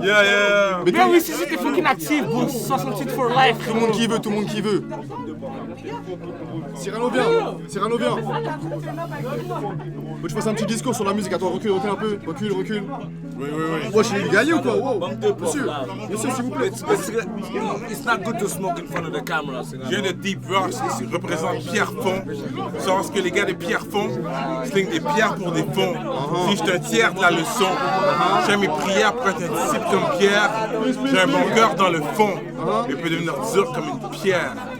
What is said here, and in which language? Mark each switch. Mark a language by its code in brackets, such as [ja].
[fr] Mais oui, si c'était fucking actif, bon, 68 for life. Tout le monde qui veut, tout le monde qui veut. Cyrano, viens. Cyrano, viens. Faut que je fasse un petit discours sur la musique. Attends, recule un peu. Recule. Oui. Moi, je suis gagné ou quoi? Wow. Monsieur, s'il vous plaît. [en] It's not good to smoke in front of the camera. [fr] Je viens de Deep Rock, qui représente Pierrefonds. Tu sais ce que les gars de Pierrefonds slingent des pierres pour des fonds. Si je te tiers de la leçon, j'ai mes prières pour être un disciple comme Pierre. J'ai un bon cœur dans le fond, mais peut devenir dur comme une pierre.